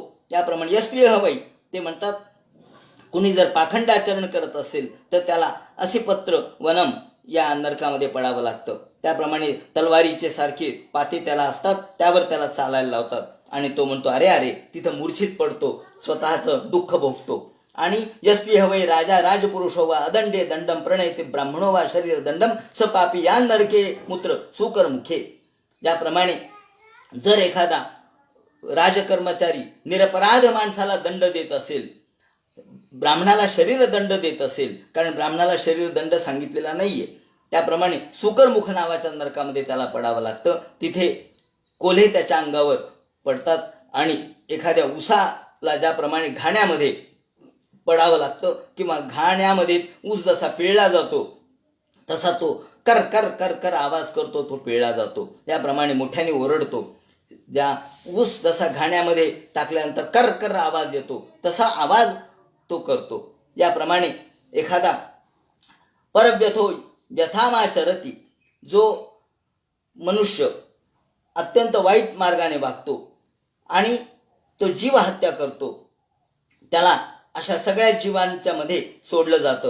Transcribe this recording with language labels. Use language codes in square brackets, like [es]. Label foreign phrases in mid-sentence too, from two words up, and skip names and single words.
[mr] त्याप्रमाणे यस्वी हवई ते म्हणतात, कुणी जर पाखंडाचरण करत असेल तर त्याला असिपत्र वनम या नरकामध्ये पडावं लागतं. त्याप्रमाणे तलवारीचे सारखे पाते त्याला असतात, त्यावर त्याला चालायला लावतात आणि तो म्हणतो अरे अरे, तिथं मूर्छित पडतो, स्वतःचं दुःख भोगतो. [sa] आणि यस्वी हवई राजा राजपुरुष वा अदंडे दंडम प्रणयते ब्राह्मणो वा शरीर दंडम सपापी या नरके मूत्र सुकर मुखे. [mr] ज्याप्रमाणे जर एखादा राजकर्मचारी निरपराध माणसाला दंड देत असेल, ब्राह्मणाला शरीर दंड देत असेल, कारण ब्राह्मणाला शरीर दंड सांगितलेला नाहीये, त्याप्रमाणे सुकरमुख नावाच्या नरकामध्ये त्याला पडावं लागतं. तिथे कोल्हे त्याच्या अंगावर पडतात आणि एखाद्या उसाला ज्याप्रमाणे घाण्यामध्ये पडावं लागतं किंवा घाण्यामध्ये ऊस जसा पिळला जातो तसा तो कर कर कर कर आवाज करतो, तो पिळला जातो. त्याप्रमाणे मोठ्याने ओरडतो. ज्या ऊस जसा घाण्यामध्ये टाकल्यानंतर कर कर आवाज येतो तसा आवाज तो करतो. याप्रमाणे एखादा [sa] परव्यथो व्यथामाचरती, [mr] जो मनुष्य अत्यंत वाईट मार्गाने वागतो आणि तो जीव हत्या करतो, त्याला अशा सगळ्या जीवांच्या मध्ये सोडलं जातं.